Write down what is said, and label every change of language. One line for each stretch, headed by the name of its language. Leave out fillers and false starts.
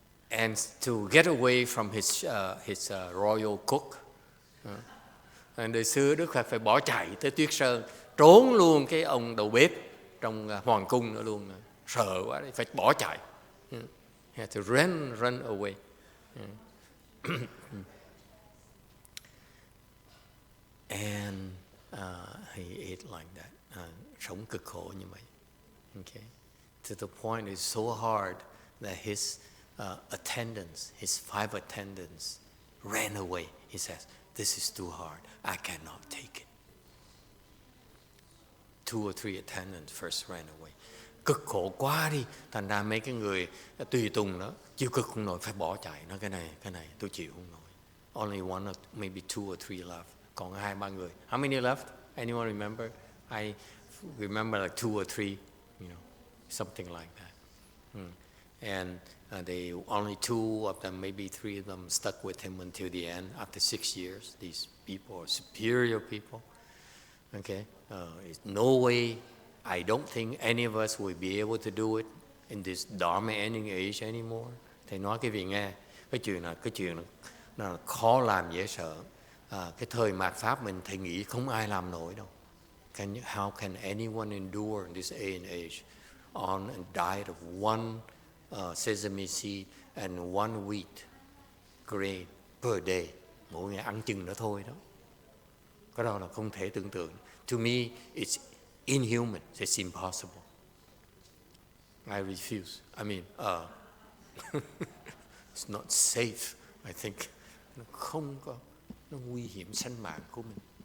English: And to get away from his royal cook.
Vietnamese: Đời xưa Đức Phật phải bỏ chạy tới Tuyết Sơn, trốn luôn cái ông đầu bếp trong hoàng cung nữa luôn. Sợ quá, phải bỏ chạy.
English: He had to run away. And he ate like that.
Vietnamese: Sống cực khổ như vậy.
English: Okay. To the point it's so hard that his attendants, his 5 attendants, ran away. He says, "This is too hard. I cannot take it." 2 or 3 attendants first ran away.
Vietnamese: Cực khổ quá đi. Thành ra mấy cái người tùy tùng đó chịu cực không nổi, phải bỏ chạy. Nói cái này tôi chịu không nổi.
English: Only one or maybe 2 or 3 left.
Vietnamese: Còn 2-3 người.
English: How many left? Anyone remember? I remember like 2 or 3, something like that. And they only 2 of them, maybe 3 of them, stuck with him until the end. After 6 years, these people are superior people. Okay, it's no way. I don't think any of us will be able to do it in this Dharma ending age anymore.
Vietnamese: Thầy nói cái gì nghe? Cái chuyện là khó làm dễ sợ. Cái thời mạt pháp mình thầy nghĩ không ai làm nổi đâu.
English: How can anyone endure in this age on a diet of one sesame seed and one wheat grain per day?
Vietnamese: Mỗi ngày ăn chừng đó thôi đó. Cái đó là không thể tưởng tượng.
English: To me, it's inhuman. It's impossible. I refuse. I mean, it's not safe. I think
Vietnamese: nó không có, nó nguy hiểm sinh mạng của mình.